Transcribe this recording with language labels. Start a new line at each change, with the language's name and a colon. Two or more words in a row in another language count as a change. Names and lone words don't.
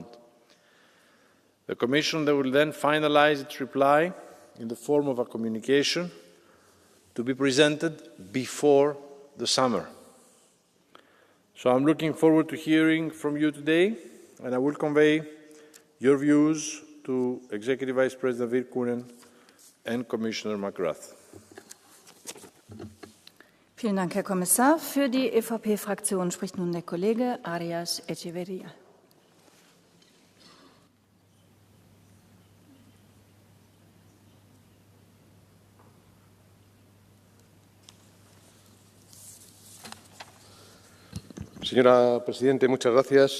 English: The Commission will then finalise its reply in the form of a communication to be presented before the summer. So I'm looking forward to hearing from you today, and I will convey your views to Executive Vice President Virkkunen and Commissioner McGrath.
German: Vielen Dank, Herr Kommissar. Für die EVP-Fraktion spricht nun der Kollege Arias Echeverria.
Spanish: Señora Presidenta, muchas gracias.